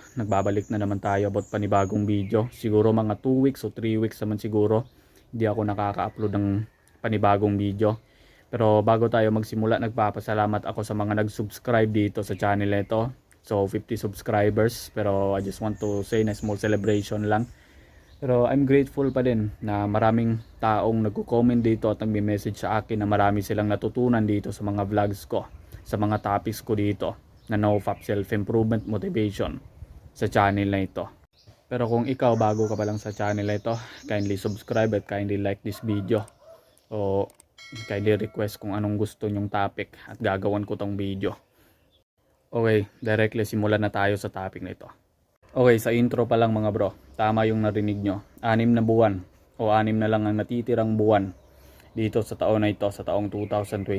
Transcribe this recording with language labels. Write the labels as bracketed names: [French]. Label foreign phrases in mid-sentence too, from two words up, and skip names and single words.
[Filipino] Nagbabalik na naman tayo about panibagong video. Siguro mga 2 weeks o 3 weeks naman siguro hindi ako nakaka-upload ng panibagong video. Pero bago tayo magsimula, nagpapasalamat ako sa mga nag-subscribe dito sa channel ito. So 50 subscribers, pero [English] I just want to say [Filipino] na [English] small celebration [Filipino] lang. Pero [English] I'm grateful [Filipino] pa din na maraming taong nagko-comment dito at nagme-message sa akin na marami silang natutunan dito sa mga vlogs ko, sa mga topics ko dito na [English] NoFap self-improvement motivation [Filipino] sa channel na ito. Pero kung ikaw bago ka pa lang sa channel na ito, [English] kindly subscribe [Filipino] at [English] kindly like this video. [Filipino] O [English] kindly request [Filipino] kung anong gusto nyong topic at gagawan ko tong video. Okay, directly simulan na tayo sa topic na ito. Okay, sa intro pa lang mga bro, tama yung narinig nyo. 6 na buwan o 6 na lang ang natitirang buwan dito sa taon na ito, sa taong 2024.